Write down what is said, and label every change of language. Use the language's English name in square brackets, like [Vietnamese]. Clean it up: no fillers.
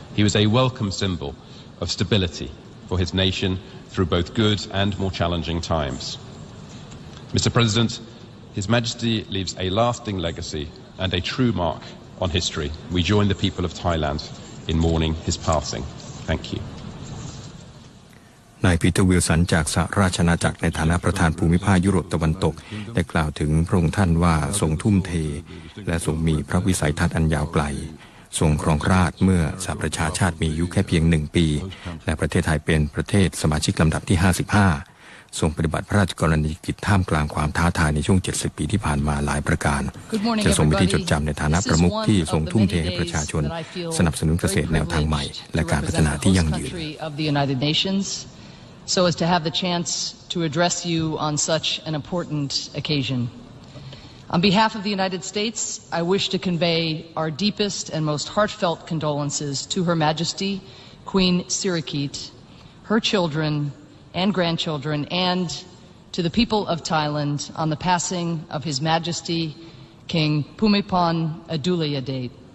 [English] He was a welcome symbol of stability for his nation through both good and more challenging times. Mr. President, His Majesty leaves a lasting legacy and a true mark on history. We join the people of Thailand in mourning his passing. Thank you. [Thai] นายปีเตอร์วิลสันจากสหราชอาณาจักรในฐานะประธานภูมิภาคยุโรปตะวันตกได้กล่าวถึงพระองค์ท่านว่าทรงทุ่มเทและทรงมีพระวิสัยทัศน์อันยาวไกลทรงครองราชย์เมื่อสหประชาชาติมีอายุแค่เพียง1 ปีและประเทศไทยเป็นประเทศสมาชิกลำดับที่55 ทรงปฏิบัติพระราชกรณียกิจท่ามกลางความท้าทายในช่วง70 ปีที่ผ่านมาหลายประการจะทรงเป็นที่จดจำในฐานะประมุขที่ทรงทุ่มเทให้ประชาชนสนับสนุนเกษตรแนวทางใหม่และการพัฒนาที่ยั่งยืน [English] So as to have the chance to address you on such an important occasion. On behalf of the United States, I wish to convey our deepest and most heartfelt condolences to Her Majesty Queen Sirikit, her children and grandchildren, and to the people of Thailand on the passing of His Majesty King Bhumibol Adulyadej.